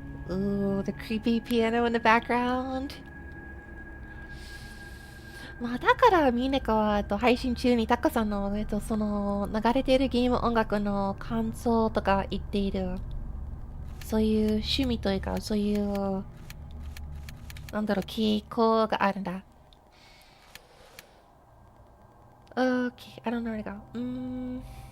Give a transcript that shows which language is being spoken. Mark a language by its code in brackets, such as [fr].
[en] Ooh, the creepy piano in the background. [ja] まあだからみんなが配信中にタカさんのその流れているゲーム音楽の感想とか言っている。そういう趣味というかそういうなんだろう傾向があるんだ。 [en] Okay, I don't know where to go.